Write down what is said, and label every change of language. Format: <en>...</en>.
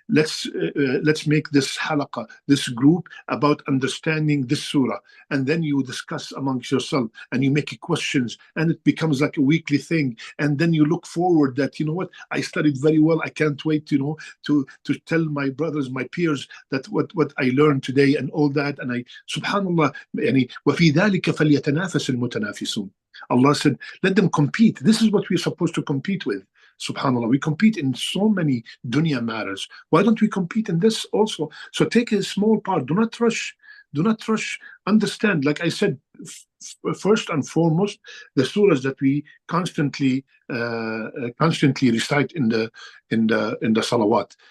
<en>Let's make this halaqa, this group, about understanding this surah, and then you discuss amongst yourself, and you make questions, and it becomes like a weekly thing. And then you look forward that, you know what? I studied very well. I can't wait, to tell my brothers, my peers, that what I learned today and all that.</en> <ar>And subhanallah, يعني وفي ذلك فليتنافس المتنافسون.</ar> <en>Allah said, let them compete. This is what we're supposed to compete with. Subhanallah, we compete in so many dunya matters. Why don't we compete in this also? So take a small part. Do not rush. Understand, like I said, first and foremost, the surahs that we constantly recite in the salawat.</en>